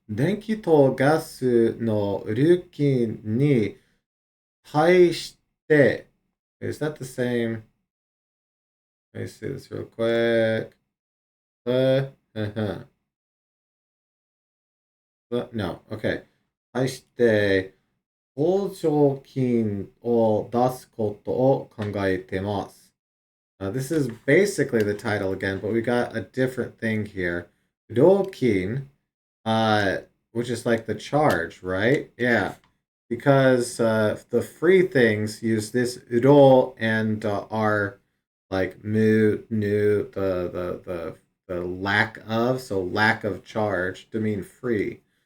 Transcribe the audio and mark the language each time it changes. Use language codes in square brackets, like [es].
[ja] 電気とガスの料金に対して、 [en] is that the same? Let me see this real quick. Uh-huh. No, okay. [ja] 対して、補助金を出すことを考えてます。 [en] This is basically the title again, but we got a different thing here. 料金, which is like the charge, right? Yeah. Because the free things use this ro and are like mu, nu, the lack of, so lack of charge to mean free.